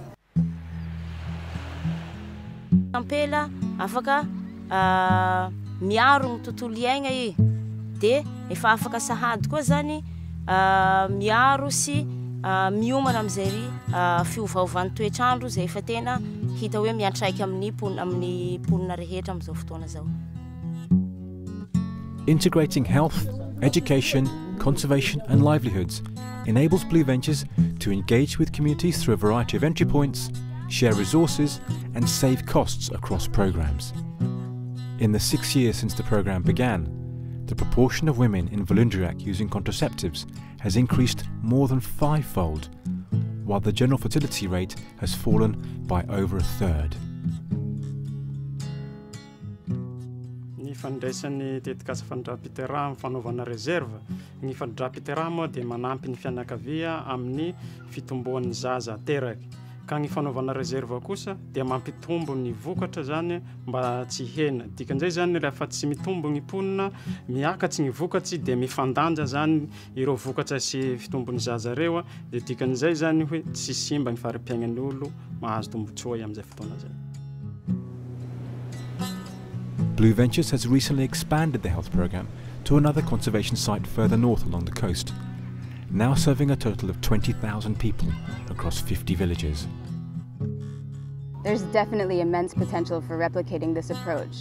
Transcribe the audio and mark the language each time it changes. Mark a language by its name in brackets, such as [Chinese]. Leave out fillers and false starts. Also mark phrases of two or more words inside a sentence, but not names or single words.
[Malagasy] Ampela afaka miaro ny tontolo iaigna i de efa afaka sahady koa zany miaro sy miomana amin'izay fiovaovan'ny toetrandro zay efa tena hita hoe miantraika amin'ny ponina rehetra amin'izao fotoana zao. [English] Integrating health, education, conservation and livelihoods enables Blue Ventures to engage with communities through a variety of entry points, share resources and save costs across programs. In the 6 years since the program began, the proportion of women in Velondriake using contraceptives has increased more than 5-fold, while the general fertility rate has fallen by over a third. [Malagasy] Ny fandraisan'ny tetikasa fandram-piteraha fanaovana reserve, ny fandram-piteraha moa dia manampy ny fianakavia amin'ny fitomboan'ny zaza teraky. Ka ny fanaovana reserve kosa dia mampitombo ny vokatra zany mba tsy hena. Dikan'izay zany rehefa tsy mitombo ny ponina, miakatsy ny vokatsy dia mifandanja zany ireo vokatra sy fitombon'ny zaza reo, dia dikan'izay zany hoe tsy simba ny fari-piainan'ny olo, mahazo tombotsoa amin'izay fotoana zay. [English] Blue Ventures has recently expanded the health program to another conservation site further north along the coast, now serving a total of 20,000 people across 50 villages. There's definitely immense potential for replicating this approach.